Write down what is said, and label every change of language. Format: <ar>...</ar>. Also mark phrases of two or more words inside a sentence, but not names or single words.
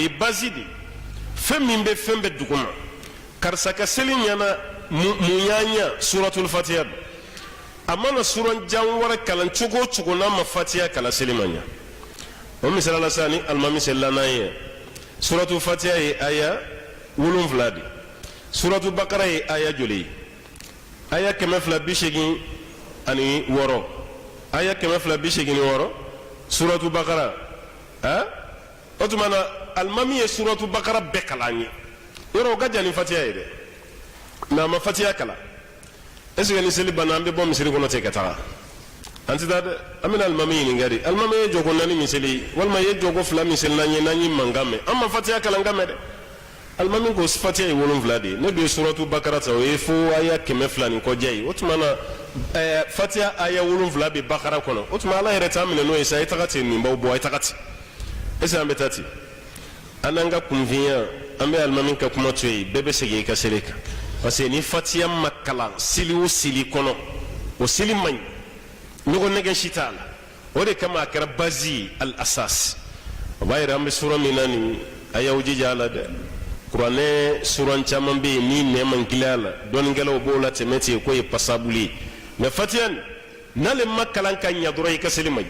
<bm>ye basi de fɛn min bɛ fɛn bɛɛ duguma karisa ka seli ɲɛna mun y'a ɲɛ suratul fatiha don a mana suran jan wɛrɛ kalan cogo o cogo n'a ma fatiha kalan seli ma ɲɛ o misala la sa ni alimami selila n'an ye suratul fatiha ye aya 7 de suratul bakara ye aya joli ye aya 286 aya 286 suratul bakara o tuma na alimami ye suratul bakara bɛɛ kalan ye yɔrɔ o ka jan ni fatiha ye dɛ mɛ a ma fatiha kalan</bm> <fr>est-ce que</fr> <bm>ni seli banna an bɛ bɔ misiri kɔnɔ ten ka taga an tɛ taa dɛ an bɛna alimami ɲininka de alimami ye jɔko 4 miseli walima ye jɔko 2 miseli n'an ye n'an ye mankan mɛn an ma fatiha kalan ka mɛn dɛ alimami ko fatiha ye 7 de ye ne dun ye suratul bakara ta o ye fo aya 200 ni kɔjɛ ye o tuma na fatiha aya 7 bɛ bakara kɔnɔ o tuma ala yɛrɛ t'an minɛ n'o ye sa a ye taga ten nin b'aw bɔ a ye taga ten</bm> <fr>est-ce que</fr> <bm>an bɛ taa ten an n'an ka kunfinya an bɛ alimami ka kuma to yen bɛɛ bɛ segin i ka seli kan</bm> <fr>parce que</fr> <bm>ni fatiha ma kalan seli o seli kɔnɔ o seli man ɲi ɲɔgɔn nɛgɛ si t'a la o de kama a kɛra basi ye al asas o b'a yira an bɛ sura min na nin a y'aw jija a la dɛ kuranɛ suran caman bɛ yen ni nɛɛ man gili a la dɔɔninkɛlaw b'o la tɛmɛ ten k'o ye pasabuli ye mɛ fatiha n'ale ma kalan ka ɲɛ dɔrɔn i ka seli man ɲi</bm>